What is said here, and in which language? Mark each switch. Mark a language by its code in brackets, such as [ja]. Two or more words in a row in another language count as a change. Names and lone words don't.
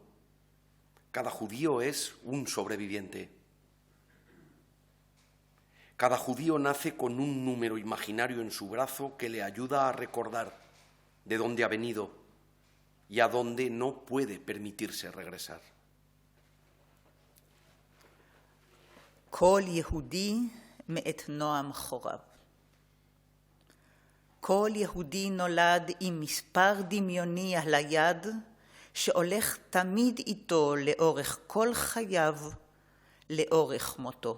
[es] Cada judío es un sobreviviente. Cada judío nace con un número imaginario en su brazo que le ayuda a recordar de dónde ha venido y a dónde no puede permitirse regresar. [he] כל יהודי מאת נועם חורב. כל יהודי נולד עם מספר דמיוני על היד, שהולך תמיד איתו לאורך כל חייו, לאורך מותו.